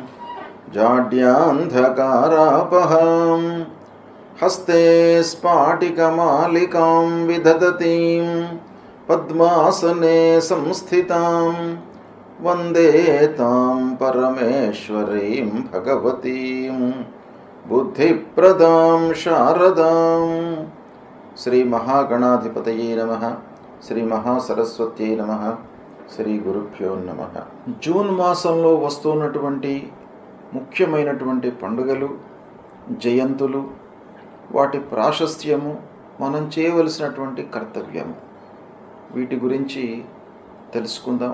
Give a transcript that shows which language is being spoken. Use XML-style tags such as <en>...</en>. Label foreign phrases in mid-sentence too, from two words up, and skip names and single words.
<sa>जाड्यान्धकारापहां हस्ते स्फाटिकमालिकां विदधतीं पद्मासने संस्थितां वन्दे तां परमेश्वरीं भगवतीं बुद्धिप्रदां शारदां। श्री महागणाधिपतये नमः। శ్రీ మహాసరస్వత్యై నమః. శ్రీ గురుభ్యో నమః.</sa> <te>జూన్ మాసంలో వస్తున్నటువంటి ముఖ్యమైనటువంటి పండుగలు, జయంతులు, వాటి ప్రాశస్త్యము, మనం చేయవలసినటువంటి కర్తవ్యము, వీటి గురించి తెలుసుకుందాం.</te>